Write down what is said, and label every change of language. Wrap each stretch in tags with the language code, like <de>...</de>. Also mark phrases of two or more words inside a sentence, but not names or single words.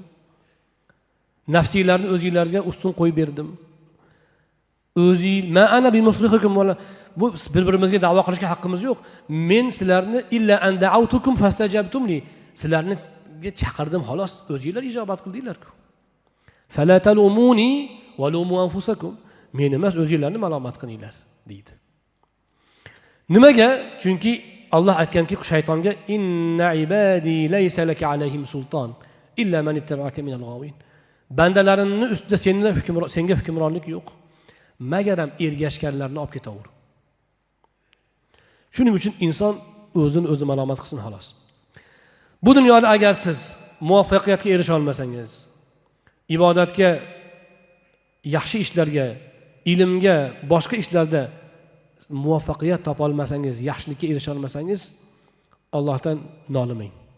<uz>Nafsiylarni o'zingizlarga ustun qo'yib berdim.</uz> <ar>ما أنا بمصرخكم ولا,</ar> <uz>bu bir-birimizga da'vo qilishga haqqimiz yo'q. Men sizlarni</uz> <ar>إلا أن دعوتكم فاستجبتم لي.</ar> <uz>Sizlarni chaqirdim, xolos, o'zingizlar ijobat qildinglar-ku.</uz> <ar>فلا تلوموني ولوموا أنفسكم.</ar> <uz>Men emas, o'zingizlarni malomat qilinglar, deydi. Nimaga? Chunki Alloh aytganki, shaytonga</uz> <ar>إن عبادي ليس لك عليهم سلطان إلا من اتبعك من الغاوين.</ar> <uz>Bandalarimning ustida senga hukmronlik yo'q. Magaram ergashganlarni olib ketaver. Shuning uchun inson o'zini o'zi malomat qilsin xolos. Bu dunyoda agar siz muvaffaqiyatga erisha olmasangiz, ibodatga, yaxshi ishlarga, ilmga, boshqa ishlarda muvaffaqiyat topa olmasangiz, yaxshilikka erisha olmasangiz, Allohdan nolimang.</uz>